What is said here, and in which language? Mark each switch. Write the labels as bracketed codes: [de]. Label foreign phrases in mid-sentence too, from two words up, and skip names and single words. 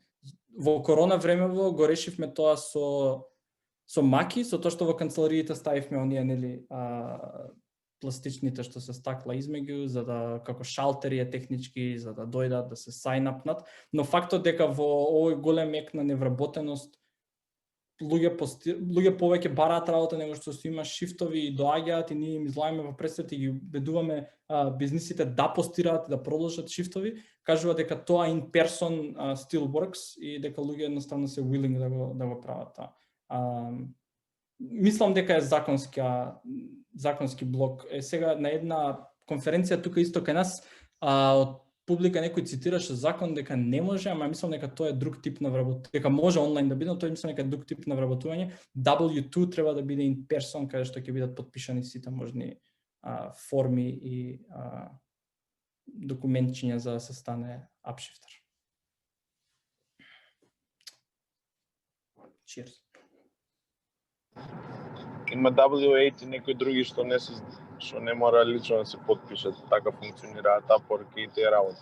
[mk] Во корона времево го решивме тоа со маки, со тоа што во канцелариите ставивме оние, нели, пластичните што се стакла измеѓу, за да како шалтери е технички, за да дојдат да се сајнапнат, но фактот дека во овој голем ек на невработеност луѓе повеќе бараат работа него што се има шифтови и доаѓаат и ние им излагаме во пресвет и ги убедуваме бизнисите да постираат и да продолжат шифтови, кажува дека тоа [en] in person still works [mk] и дека луѓе едноставно се willing да го прават. Мислам дека е законски блок. Сега на една конференција тука исто кај нас од публика некој цитираше закон дека не може, ама мислам дека тоа е друг тип на вработување, дека може онлайн да биде, но тоа мислам дека е друг тип на вработување. W2 треба да биде [en] in person, [mk] каде што ќе бидат потпишани сите можни форми и документчиња за да се стане апшифтер. Cheers. Има W8 и некои други што не мора лично да се потпишат, така функционираат Upwork и тие работи.